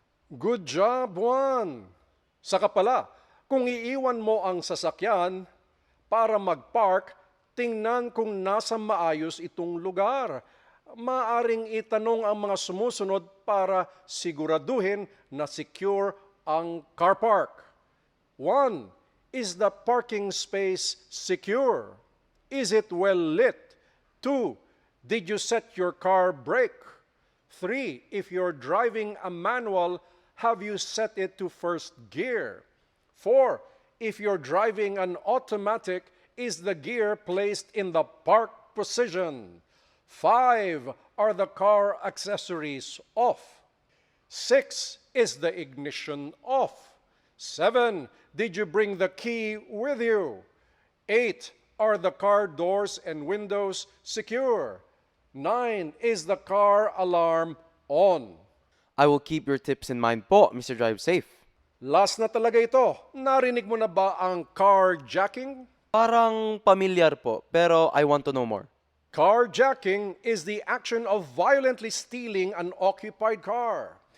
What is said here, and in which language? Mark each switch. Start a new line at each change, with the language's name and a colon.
English: Good job,
Filipino: Juan! Saka pala, kung iiwan mo ang sasakyan para mag-park, tingnan kung nasa maayos itong lugar. Maaring itanong ang mga sumusunod para siguraduhin na secure ang car park. 1.
English: Is the parking space secure? Is it well lit? 2. Did you set your car brake? 3. If you're driving a manual, have you set it to first gear? 4. If you're driving an automatic, is the gear placed in the park position? 5. Are the car accessories off? 6. Is the ignition off? 7. Did you bring the key with you? 8. Are the car doors and windows secure? 9. Is the car alarm on? I will keep your tips in mind po, Mr. Drive Safe.
Filipino: Last na talaga ito. Narinig mo na ba ang carjacking? Parang pamilyar po, pero
English: I want to know more. Carjacking is the action of violently stealing an occupied car.